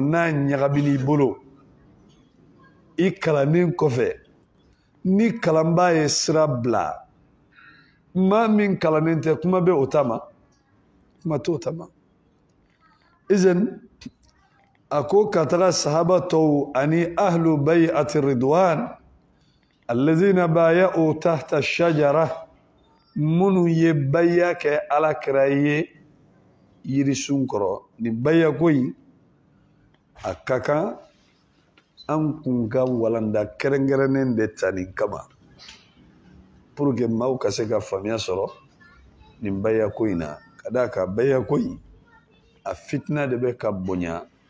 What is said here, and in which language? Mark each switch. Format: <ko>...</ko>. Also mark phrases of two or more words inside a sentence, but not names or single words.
<bm>n'a ɲagami I bolo I kalannen kɔfɛ ni kalanbaa ye sira bila maa min kalannen tɛ kuma bɛ o ta ma kuma t'o ta ma izan a ko ka taga sahaba tɔw ani</bm> <ar>أهل بيعة الرضوان الذين بايعوا تحت الشجرة</ar> <bm>minnu ye bay'a kɛ Alakira ye yirisun kɔrɔ ni bayako in a ka kan an kun ka walanda kɛrɛnkɛrɛnnen de ta nin kama</bm> <fr>pour que</fr> <bm>maaw ka se ka faamuya sɔrɔ nin bayako in na ka d'a kan bayako in a fitina de bɛ ka bonya</bm>